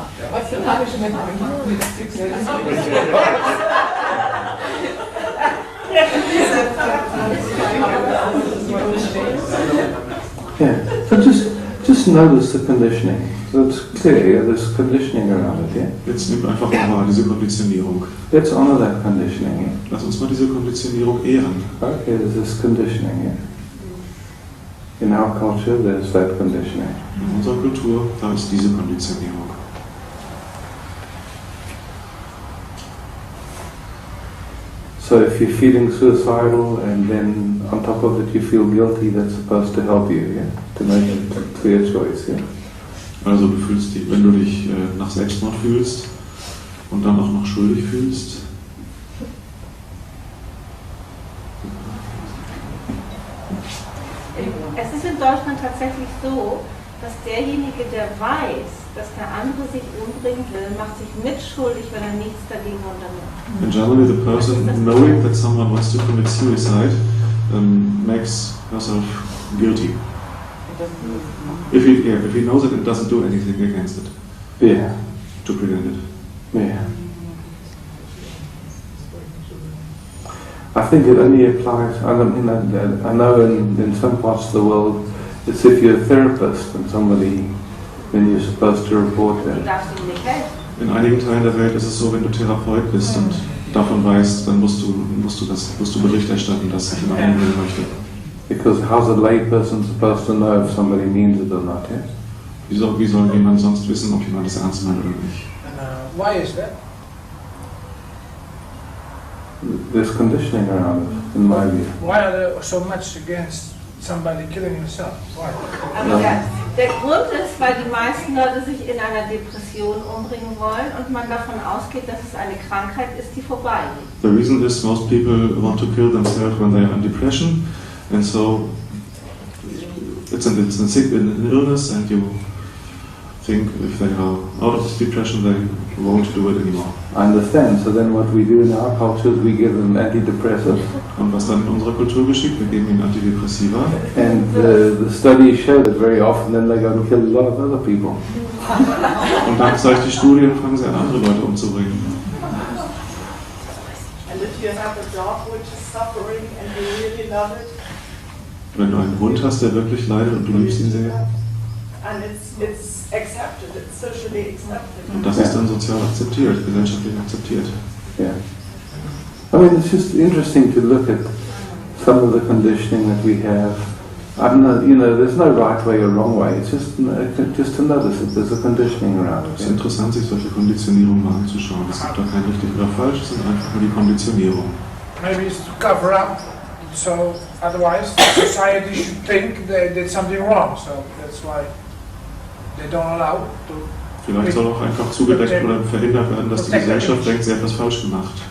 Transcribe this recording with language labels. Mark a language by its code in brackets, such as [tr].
[en] What's the punishment with success? Yeah. So just notice the conditioning. So it's clear, yeah, there's conditioning around it, yeah? [de] Jetzt nimm einfach mal diese Konditionierung. [en] Let's honor that conditioning, yeah? [de] Lass uns mal diese Konditionierung ehren. [en] Okay, there's this conditioning, yeah? In our culture, there's that conditioning. [de] In unserer Kultur, da ist diese Konditionierung. [en] So if you're feeling suicidal and then on top of it you feel guilty, that's supposed to help you, yeah? To make a clear choice, yeah? [de] Also du fühlst dich, wenn du dich nach Selbstmord fühlst und dann auch noch schuldig fühlst. Es ist in Deutschland tatsächlich so, dass derjenige, der weiß, dass der andere sich umbringen will, macht sich mitschuldig, wenn er nichts dagegen unternimmt. [en] In Germany, the person knowing that someone wants to commit suicide makes herself guilty. If he knows it and doesn't do anything against it. Yeah. To prevent it. Yeah. I think it only applies, I know in some parts of the world, it's if you're a therapist and somebody, then you're supposed to report [de] Du [en] that. [de] darfst ihm nicht helfen. In einigen Teilen der Welt ist es so, wenn du Therapeut bist und davon weißt, dann musst du Bericht erstatten, dass sich jemand umbringen möchte. [en] Because how's a lay person supposed to know if somebody means it or not? Yes? [de] Wie soll jemand sonst wissen, ob jemand das ernst meint oder nicht? [en] And why is that? There's conditioning around it, in my view. Why are they so much against somebody killing himself? Why? [de] Aber der Grund ist, weil die meisten Leute sich in einer Depression umbringen wollen und man davon ausgeht, dass es eine Krankheit ist, die vorbeigeht. [en] The reason is most people want to kill themselves when they are in depression, and so it's an illness, and you think if they are out of this depression, they won't do it anymore. I understand. So then what we do in our culture is we give them antidepressants. [de] Und was dann in unserer Kultur geschieht, wir geben ihnen Antidepressiva. [en] And the studies show that very often then they go and kill a lot of other people. [de] Und dann zeigt die Studie, fangen sie an, andere Leute umzubringen. [en] And if you have a dog which is suffering and you really love it, [de] Wenn du einen Hund hast, der wirklich leidet und du liebst ihn sehr, [en] and it's accepted, it's socially accepted. [de] und das ist dann sozial akzeptiert, gesellschaftlich akzeptiert. [en] Yeah. I mean, it's just interesting to look at some of the conditioning that we have. I'm not, there's no right way or wrong way. It's just to notice that there's a conditioning around it. [de] Es ist interessant, sich solche Konditionierungen mal anzuschauen. Es gibt da kein richtig oder falsch, es sind einfach nur die Konditionierung. [en] Maybe it's to cover up, so otherwise society should think they did something wrong, so that's why they don't allow to. [de] Vielleicht soll auch einfach zugedeckt oder verhindert werden, dass die Gesellschaft denkt, sie hat was falsch gemacht.